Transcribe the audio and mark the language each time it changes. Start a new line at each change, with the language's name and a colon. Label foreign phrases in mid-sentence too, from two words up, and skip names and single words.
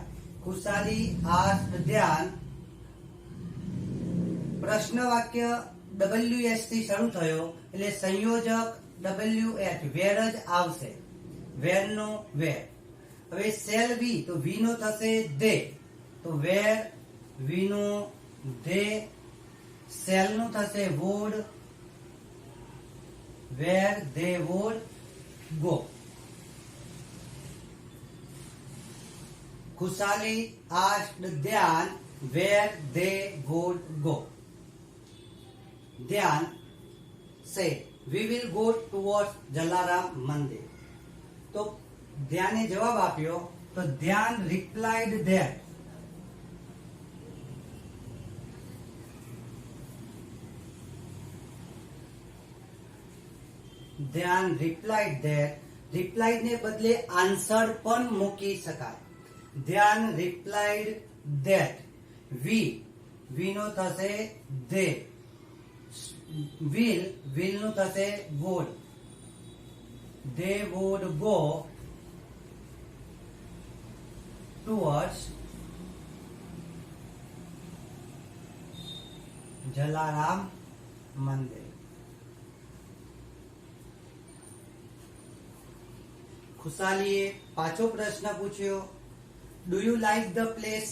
Gujarati: ખુશાલી asked ધ્યાન. પ્રશ્ન વાક્ય WS થી શરૂ થયો એટલે સંયોજક WH વેર જ આવશે. વેર નો વેર. હવે
English: shall we
Gujarati: તો વી નો થશે ધે, તો
English: where we
Gujarati: નો ધે. શેલ નું થશે would,
English: where they would go. ખુશાલી asked ધ્યાન where they would go. ધ્યાન said we will go towards જલારામ મંદિર.
Gujarati: તો ધ્યાને જવાબ આપ્યો તો ધ્યાન
English: replied that ધ્યાન replied
Gujarati: ને બદલે આન્સર પણ મૂકી શકાય.
English: ધ્યાન replied that we
Gujarati: નો થશે
English: they, will
Gujarati: નું થશે
English: would, they would go towards જલારામ મંદિર.
Gujarati: ખુશાલીએ પાછો પ્રશ્ન પૂછ્યો
English: do you like the place.